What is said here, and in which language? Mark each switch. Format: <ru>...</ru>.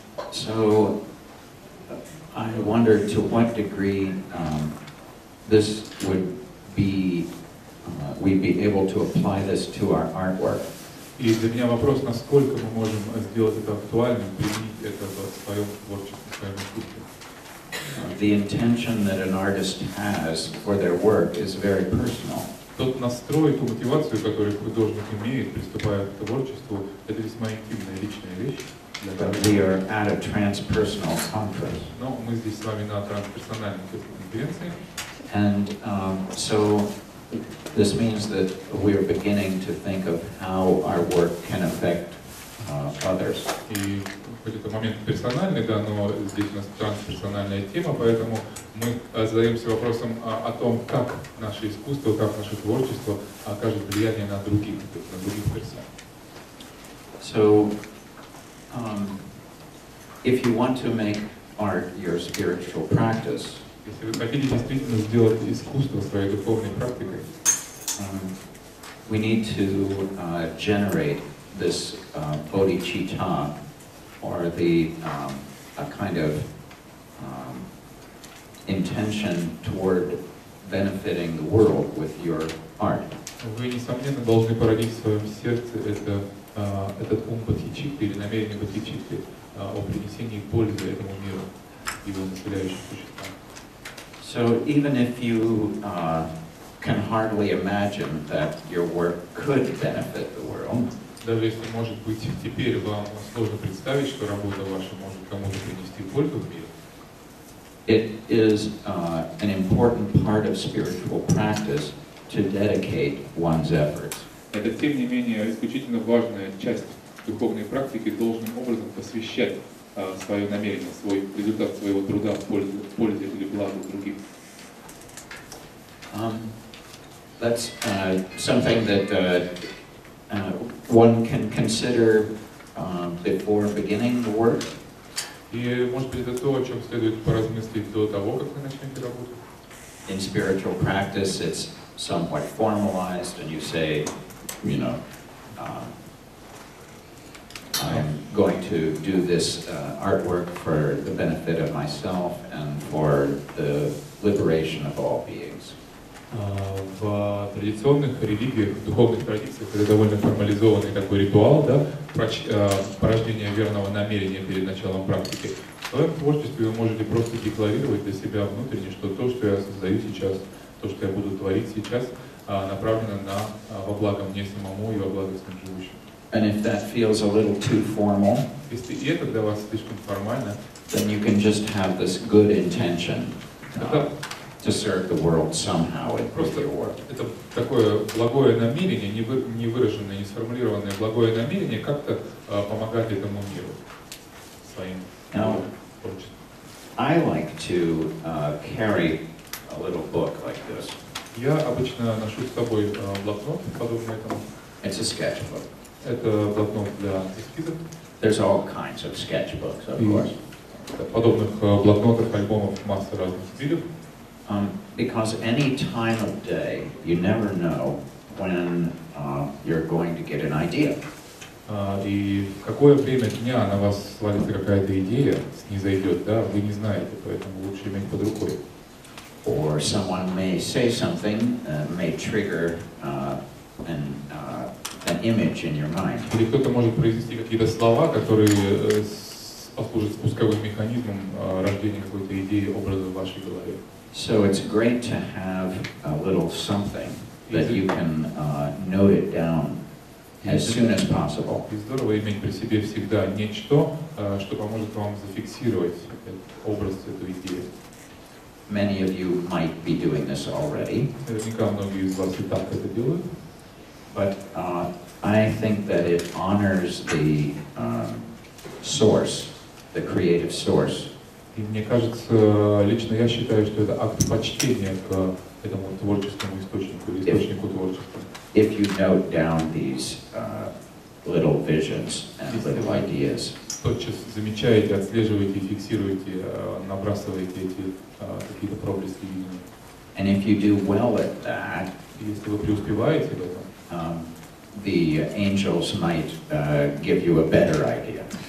<en>So I wondered to what degree this would be, we'd be able to apply this to our artwork.</en> <ru>И для меня вопрос, насколько мы можем сделать это актуальным, применить это в своем творчестве, в своем искусстве.</ru> <en>The intention that an artist has for their work is very personal.</en> <ru>Тот настрой, ту мотивацию, которую художник имеет, приступая к творчеству, это весьма интимная личная вещь.</ru> <en>But we are at a transpersonal conference.</en> <ru>Но мы здесь с вами на трансперсональной конференции.</ru> <en>And so this means that we are beginning to think of how our work can affect others.</en> <ru>И хоть это момент персональный, да, но здесь у нас трансперсональная тема, поэтому мы задаемся вопросом о том, как наше искусство, как наше творчество окажет влияние на других персон.</ru> <en>So, if you want to make art your spiritual practice,</en> <ru>если вы хотите действительно сделать искусство своей духовной практикой,</ru> <en>we need to generate this bodhicitta, or the a kind of intention toward benefiting the world with your art.</en> <ru>Вы, несомненно, должны породить в своем сердце этот ум бодхичитты или намерение бодхичитты о принесении пользы этому миру и его населяющим существам.</ru> <en>So even if you can hardly imagine that your work could benefit the world,</en> <ru>Даже если, может быть, теперь вам сложно представить, что работа ваша может кому-то принести пользу в мире.</ru> <en>It is an important part of spiritual practice to dedicate one's efforts.</en> <ru>Это, тем не менее, исключительно важная часть духовной практики, должным образом посвящать свое намерение, свой результат своего труда в пользе или благу других.</ru> <en>That's something that one can consider before beginning the work.</en> <ru>И, может быть, это то, о чем следует поразмыслить до того, как вы начнете работу.</ru> <en>In spiritual practice, it's somewhat formalized, and you say, you know, I'm going to do this artwork for the benefit of myself and for the liberation of all beings.</en> <ru>В традиционных религиях, в духовных традициях это довольно формализованный такой ритуал, да, порождение верного намерения перед началом практики. В своем творчестве вы можете просто декларировать для себя внутренне, что то, что я создаю сейчас, то, что я буду творить сейчас, направлено во благо мне самому и во благо всем живущим.</ru> <en>And if that feels a little too formal,</en> <ru>если и это для вас слишком формально,</ru> <en>then you can just have this good intention to serve the world somehow with your work.</en> <ru>Это такое благое намерение, не выраженное, не сформулированное благое намерение, как-то помогать этому миру своим творчеством.</ru> <en>I like to carry a little book like this.</en> <ru>Я обычно ношу с собой блокнот, подобный этому.</ru> <en>It's a sketchbook.</en> <ru>Это блокнот для эскизов.</ru> <en>There's all kinds of sketchbooks, of course.</en> <ru>Подобных блокнотов, альбомов, масса разных стилей.</ru> <en>Because any time of day, you never know when you're going to get an idea.</en> <ru>И в какое время дня на вас свалится какая-то идея, снизойдет, да, вы не знаете, поэтому лучше иметь под рукой.</ru> <en>Or someone may say something, may trigger an image in your mind.</en> <ru>Или кто-то может произнести какие-то слова, которые послужат спусковым механизмом рождения какой-то идеи, образа в вашей голове.</ru> <en>So it's great to have a little something that you can note it down as soon as possible.</en> <ru>И здорово иметь при себе всегда нечто, что поможет вам зафиксировать этот образ, эту идею.</ru> <en>Many of you might be doing this already.</en> <ru>Наверняка многие из вас и так это делают.</ru> <en>But I think that it honors the source, the creative source.</en> <ru>И мне кажется, лично я считаю, что это акт почтения к этому творческому источнику, источнику творчества.</ru> <en>If you note down these little visions and little ideas.</en> <ru>Тотчас замечаете, отслеживаете, фиксируете, набрасываете эти какие-то проблески видения.</ru> <en>And if you do well at that,</en> <ru>если вы преуспеваете в этом,</ru> <en>the angels might give you a better idea.</en>